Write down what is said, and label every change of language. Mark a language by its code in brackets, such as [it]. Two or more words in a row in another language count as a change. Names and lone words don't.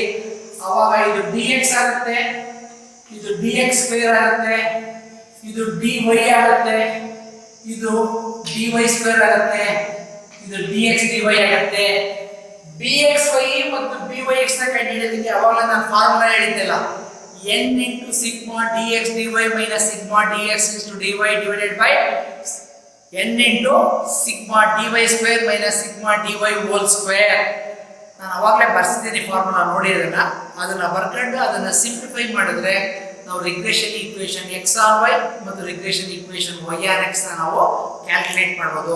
[kn] ಅವಾಗ ಇದು dx ಆಗುತ್ತೆ, ಇದು [en] dx square [kn] ಆಗುತ್ತೆ, ಇದು dy ಆಗುತ್ತೆ, ಇದು [en] dy square [kn] ಆಗುತ್ತೆ, ಇದು [en] dx dy [kn] ಆಗುತ್ತೆ. bxy ಮತ್ತು byx ನ ಕಂಡುಹಿಡಿಯೋದಕ್ಕೆ ಅವಾಗ ನಾನು ಫಾರ್ಮುಲಾ ಹೇಳಿದ್ದೆಲ್ಲ, [en] n into sigma dx dy minus sigma dx into dy divided by n into sigma dy square minus sigma dy whole square. [kn] ನಾನು ಅವಾಗಲೇ ಬರ್ಸಿದ್ದೀನಿ ಫಾರ್ಮುಲಾ, ನೋಡಿರೋದನ್ನ ಅದನ್ನ ಬರ್ಕೊಂಡು ಅದನ್ನ ಸಿಂಪ್ಲಿಫೈ ಮಾಡಿದ್ರೆ ನಾವು [en] regression equation x on y [kn] ಮತ್ತು [en] regression equation y on x [kn] ನಾವು ಕ್ಯಾಲ್ಕುಲೇಟ್ ಮಾಡಬಹುದು.